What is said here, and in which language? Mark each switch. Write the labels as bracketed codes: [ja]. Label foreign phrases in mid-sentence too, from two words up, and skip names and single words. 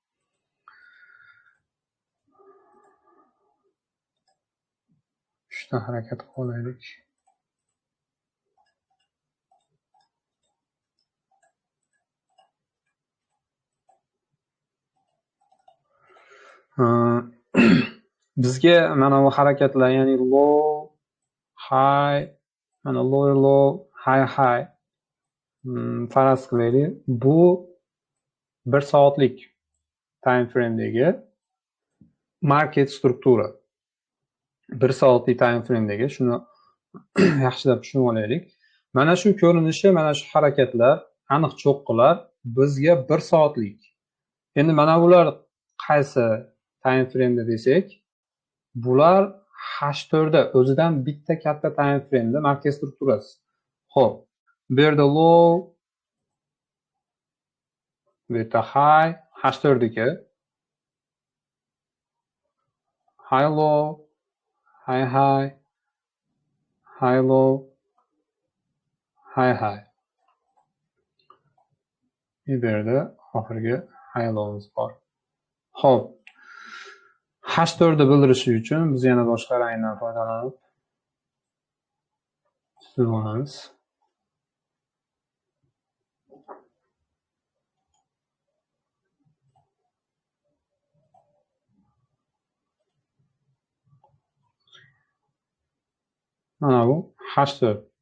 [uz] Shundan harakat qilaylik. Bizga mana bu harakatlar, ya'ni [en] low, high, [uz] mana [en] lower low, high high [uz] faraz qilaylik. Bu 1 soatlik [en] time frame'dagi [uz] market struktura. 1 soatlik [en] time frame'dagi [uz] shuni yaxshilab tushunib olaylik. Mana shu ko'rinishi, mana shu harakatlar, aniq cho'qqilar bizga 1 soatlik. Endi mana bular qaysi [en] time frame'da [uz] desak, bular H4 da o'zidan bitta katta [en] time frame'da [uz] markaz strukturasi. Xo'p, bu yerda low, bu yerda high, H4 dagi [en] high low, high high, high low, high high. [uz] Bu yerda oxirgi [en] high low'imiz [uz] bor. Xo'p. H4 bildirish uchun biz yana boshqa rangdan foydalanib chizib olamiz. Mana bu H4.